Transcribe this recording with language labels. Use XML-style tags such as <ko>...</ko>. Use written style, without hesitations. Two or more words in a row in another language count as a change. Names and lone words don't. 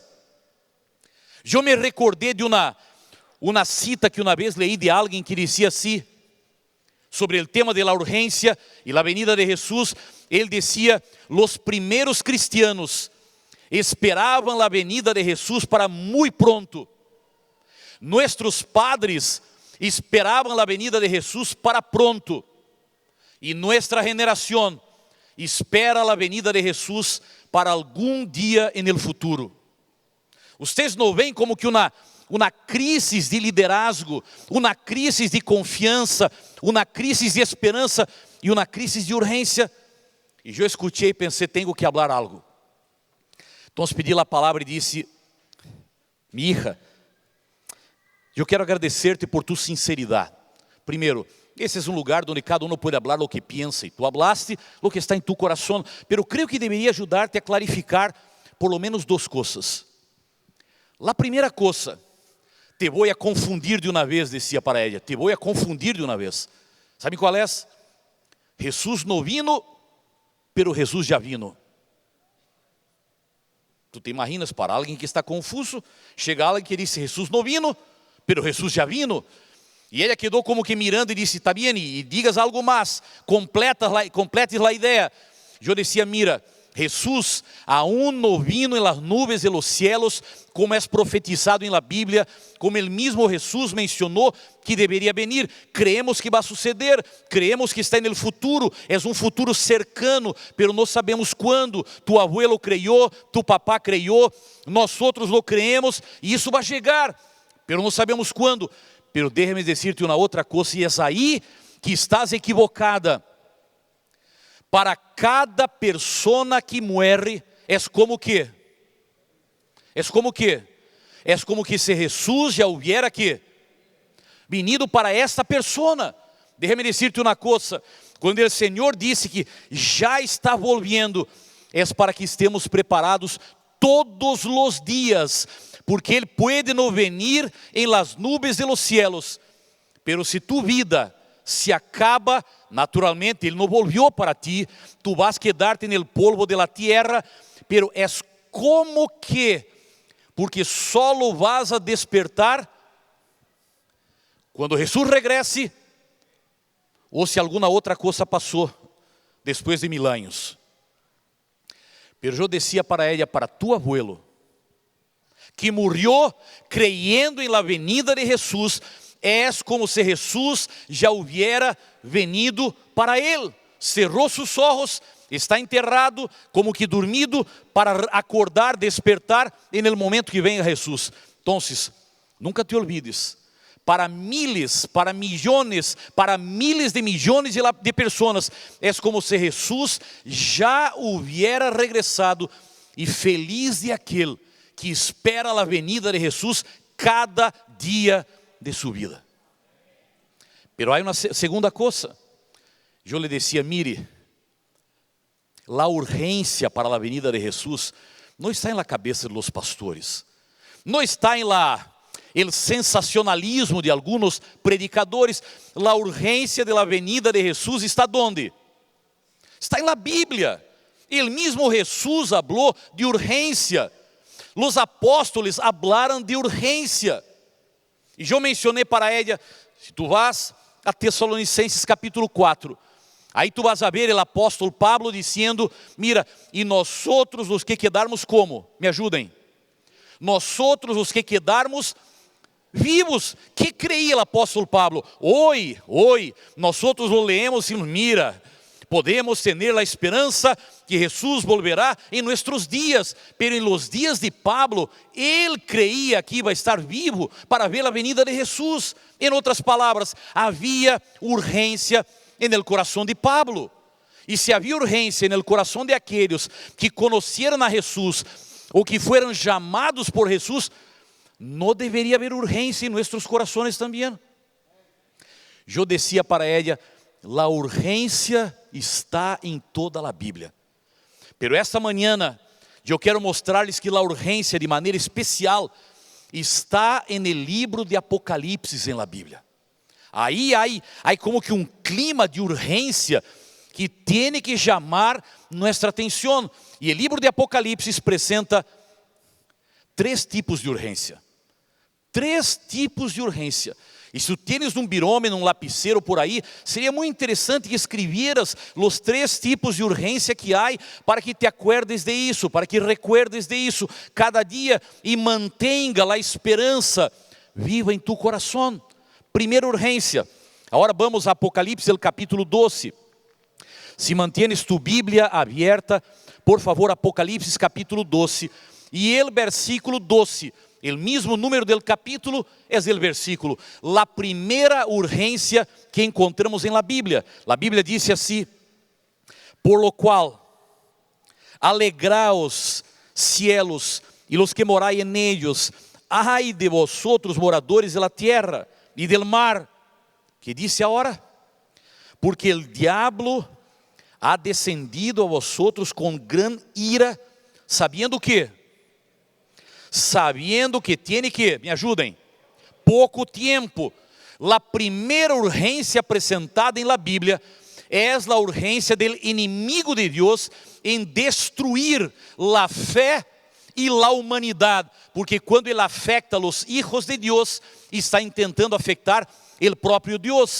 <pt>Eu me recordei de uma cita que uma vez leí de alguém que dizia assim, sobre o tema da urgência e a venida de Jesus. Ele dizia, os primeiros cristianos esperavam a venida de Jesus para muito pronto.</pt> <es>Nossos padres esperaban la venida de Jesús para pronto. Y nuestra generación espera la venida de Jesús para algún día en el futuro.</es> <pt>Ustedes não veem como que uma crise de liderazgo, uma crise de confiança, uma crise de esperança e uma crise de urgência? E eu escutei e pensei, tenho que falar algo. Então pedi a palavra e disse, minha hija, eu quero agradecer-te por tu sinceridade. Primeiro, esse é um lugar onde cada um pode falar o que pensa, e</pt> <es>tu hablaste</es> <pt>o que está em tu coração, pero creio que deveria ajudar-te a clarificar</pt> <es>por lo menos</es> <pt>duas coisas. A primeira coisa, te vou a confundir de uma vez, dizia para ela, te vou a confundir de uma vez. Sabe qual é? Jesus não vino, pero Jesus já vino. Tu te imaginas para alguém que está confuso, chega alguém que diz, Jesus não vino, pero Jesus já vino. E ela quedou como que mirando e disse, está bem, e digas algo mais, completes a ideia. Eu dizia,</pt> <es>mira, Jesus aún no vino en las nubes de los cielos, como es profetizado en la Biblia, como el mismo Jesús mencionó que debería venir. Creemos que va a suceder, creemos que está en el futuro, es un futuro cercano, pero no sabemos cuándo. Tu abuelo creyó, tu papá creyó, nosotros lo creemos y eso va a llegar, pero no sabemos cuándo. Pero déjame decirte una otra cosa, y es ahí que estás equivocada. Para cada persona que muere,</es> <pt>é como que? É como que? É como que se Jesus já</pt> <es>hubiera que venido para esta persona. Déjame decirte</es> <pt>uma coisa, quando o Senhor disse que já está volviendo, é para que estemos preparados todos os dias, porque Ele pode não venir em</pt> <es>las nubes de los cielos, pero se tu vida se acaba,</es> <pt>naturalmente, Ele não volvió para ti, tu vas quedarte no</pt> <es>polvo de la tierra,</es> <pt>pero é como que, porque solo vas a despertar quando Jesus regrese, ou se alguma outra coisa passou, depois de 1000 anos. Pero eu decía para ela, para tu abuelo, que morreu creyendo em</pt> <es>la venida</es> <pt>de Jesus, é como se Jesus já</pt> <es>hubiera venido</es> <pt>para ele. Cerrou seus olhos, está enterrado, como que dormido, para acordar, despertar</pt> <es>en el momento</es> <pt>que venha Jesus. Então,</pt> <es>nunca te olvides, para miles, para millones, para miles de millones de</es> <pt>pessoas, é como se Jesus já</pt> <es>hubiera regresado,</es> <pt>e feliz de aquele que espera a venida de Jesus cada dia</pt> <es>de su vida. Pero hay una segunda cosa. Yo le decía, mire, la urgencia para la venida de Jesús no está en la cabeza de los pastores, no está en el sensacionalismo de algunos predicadores. La urgencia de la venida de Jesús está ¿dónde? Está en la Biblia. El mismo Jesús habló de urgencia. Los apóstoles</es> <pt>hablaram de urgência. E eu mencionei para ela, se tu vas a Tessalonicenses capítulo 4, aí tu vas a ver o apóstolo Pablo dizendo, mira, e nós outros os que quedarmos como? Me ajudem. Nós outros os que quedarmos vivos. Que creía o apóstolo Pablo?</pt> <es>Hoy,</es> <pt>nós outros</pt> <es>lo leemos</es> <pt>e mira, podemos ter a esperança que Jesus volverá em nossos dias, pero em los dias de Pablo, ele creía que</pt> <es>iba a estar vivo</es> <pt>para ver a venida de Jesus. Em outras palavras, havia urgência</pt> <es>en el</es> <pt>coração de Pablo. E se havia urgência</pt> <es>en el</es> <pt>coração de aqueles que conheceram a Jesus, ou que foram chamados por Jesus, não deveria haver urgência em nossos corações também. Eu decía para ela, a urgência está em toda a Bíblia. Pero esta manhã, eu quero mostrar-lhes que a urgência de maneira especial está</pt> <es>en el libro de Apocalipse en la Bíblia.</es> <pt>Aí há como que clima de urgência que tem que chamar nossa atenção. E o livro de Apocalipse apresenta 3 tipos de urgência. 3 tipos de urgência. E se tu tens um birômetro, um lapicero por aí, seria muito interessante que escrevieras os 3 tipos de urgência que há, para que</pt> <es>te acuerdes de</es> <pt>isso, para que recuerdes de isso cada dia, e mantenha a esperança viva em tu coração. primeira urgência. Agora vamos a Apocalipse,</pt> <es>el capítulo 12. Si mantienes tu Bíblia abierta, por favor,</es> <pt>Apocalipse capítulo 12.</pt> <es>E el versículo 12, el mismo número del capítulo, es el versículo. La primeira urgência que encontramos en la Bíblia. La Bíblia dice así: por lo cual, alegraos cielos y los que moráis en ellos. Ay de vosotros, moradores de la tierra y del mar. ¿Qué dice ahora? Porque el diablo ha descendido a vosotros con gran ira, sabiendo que tiene que,</es> <pt>me ajudem, pouco tempo. La primeira urgência apresentada em la Bíblia é a urgência del inimigo de Deus em destruir la fé e la humanidade, porque quando ele afeta os hijos de Deus, está intentando afetar o próprio Deus.</pt>